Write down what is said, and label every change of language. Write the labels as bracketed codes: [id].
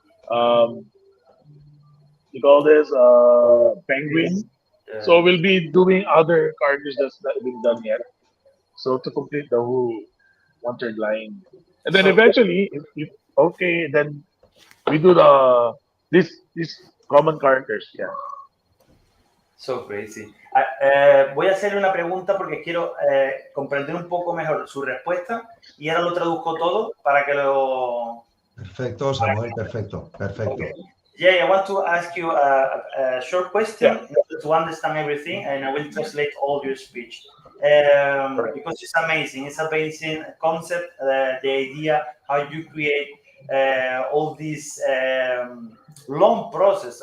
[en] Um, you call this Penguin. So we'll be doing other characters that's not been done yet. So to complete the whole one-third line, and then So eventually, if okay, then we do this common characters. Yeah. So crazy. [es] Voy a hacerle una pregunta porque quiero comprender un poco mejor su respuesta y ahora lo traduzco todo para que lo... Perfecto, Samuel, perfecto, perfecto. [en] Okay. Yeah, I want to ask you a short question in order to understand everything, and I will translate all your speech. Because it's amazing. It's amazing concept, the idea how you create all this long process.